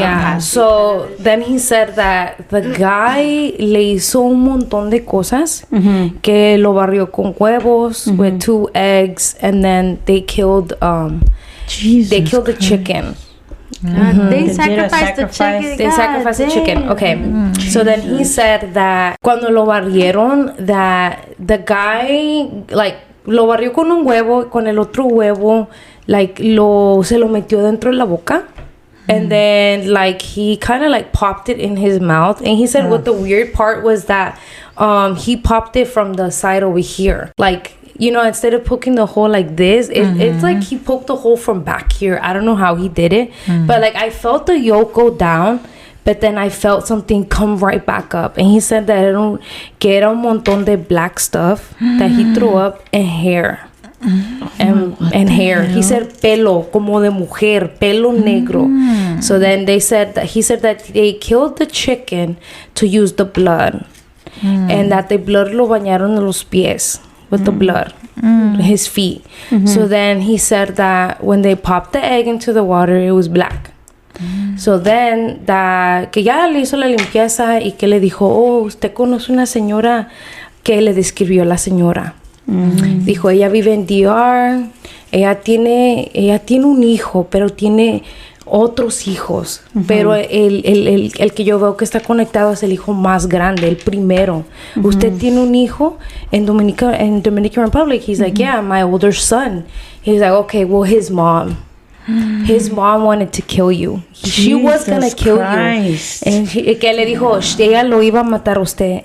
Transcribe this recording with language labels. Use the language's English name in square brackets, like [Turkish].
[English] yeah. So then he said that the guy [Spanish] le hizo un montón de cosas, que lo barrió con huevos [English] with 2 eggs, and then they killed the chicken. They sacrificed the chicken. They sacrificed the chicken. Okay. So then he said that [Spanish] cuando lo barrieron, [English] that the guy, like, [Spanish] lo barrió con un huevo, con el otro huevo, like, se lo metió dentro de la boca. [English] And then, like, he kind of, like, popped it in his mouth. And he said what the weird part was that he popped it from the side over here. Like, you know, instead of poking the hole like this, it's like he poked the hole from back here. I don't know how he did it. But, like, I felt the yolk go down, but then I felt something come right back up. And he said that [Spanish] que era un montón de [English] black stuff that he threw up, and hair. And hair. He said [Spanish] pelo, como de mujer, pelo negro. [English] So then he said that they killed the chicken to use the blood. And that the blood [Spanish] lo bañaron en los pies [English] with the blood. his feet. So then he said that when they popped the egg into the water, it was black. [Spanish] So then, que ya le hizo la limpieza y que le dijo, oh, usted conoce una señora, que le describió la señora. Dijo, ella vive en DR, ella tiene un hijo, pero tiene otros hijos, pero el que yo veo que está conectado es el hijo más grande, el primero. Usted tiene un hijo en Dominican Republic. [English] He's like, yeah, my older son. He's like, okay, well, his mom wanted to kill you. She was gonna kill Christ. you. [Spanish] And que le dijo, ella lo iba a matar a usted.